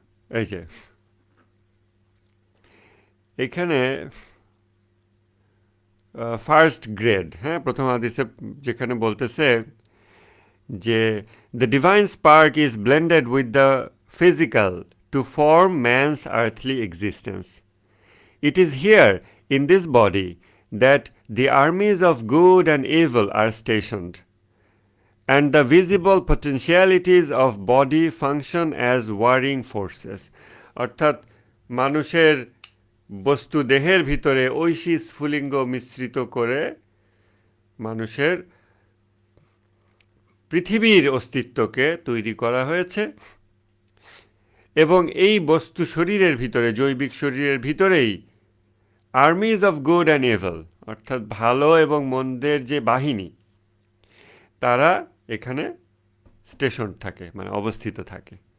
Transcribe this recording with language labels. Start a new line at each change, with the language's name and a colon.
Bangla: এই যে এখানে ফার্স্ট গ্রেড, হ্যাঁ, প্রথম হাদিসে যেখানে বলতেছে যে
English: The divine spark is blended with the physical to form man's earthly existence. It is here, in this body, that the armies of good and evil are stationed, and the visible potentialities of body function as warring forces.
Bangla: অর্থাৎ মানুষের বস্তু দেহের ভিতরে ঐশী স্ফুলিঙ্গ মিশ্রিত করে মানুষের পৃথিবীর অস্তিত্বকে তৈরি করা হয়েছে, এবং এই বস্তু শরীরের ভিতরে, জৈবিক শরীরের ভিতরেই
English: armies of good and evil,
Bangla: অর্থাৎ ভালো এবং মন্দের যে বাহিনী, তারা এখানে স্টেশন থাকে, মানে অবস্থিত থাকে।